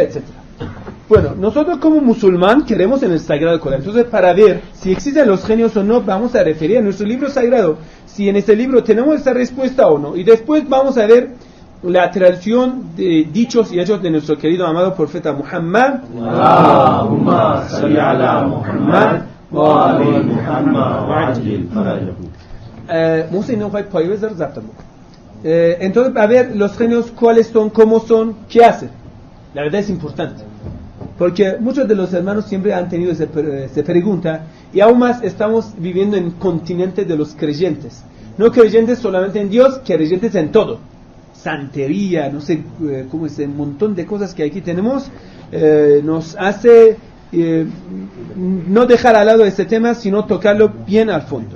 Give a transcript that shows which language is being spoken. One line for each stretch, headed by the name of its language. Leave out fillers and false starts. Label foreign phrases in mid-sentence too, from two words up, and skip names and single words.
Spanish: Etcétera. Bueno, nosotros como musulmán queremos en el Sagrado Corán. Entonces, para ver si existen los genios o no, vamos a referir a nuestro libro sagrado, si en ese libro tenemos esa respuesta o no. Y después vamos a ver la tradición de dichos y hechos de nuestro querido amado profeta Muhammad.
Arabic: اللهم صل على محمد و آل محمد و عجل فرجه.
Spanish: Entonces, a ver los genios, cuáles son, cómo son, qué hacen. La verdad es importante, porque muchos de los hermanos siempre han tenido esa pregunta, y aún más estamos viviendo en el continente de los creyentes, no creyentes solamente en Dios, creyentes en todo, santería, no sé cómo es, un montón de cosas que aquí tenemos, nos hace no dejar al lado este tema, sino tocarlo bien al fondo.